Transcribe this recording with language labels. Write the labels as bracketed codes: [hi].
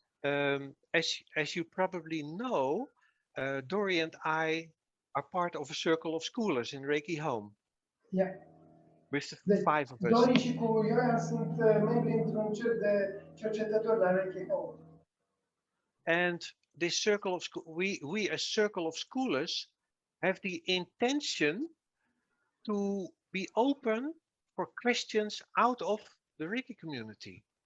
[en] As you probably know, Dori and I are part of a circle of scholars in Reiki Home. Yeah. With the 5 of us. [ro] Dori și cu Jojan sunt membri într-un cerc de cercetători la Reiki Home. [en] And this circle of we as circle of scholars have the intention to be open for questions out of the Reiki community.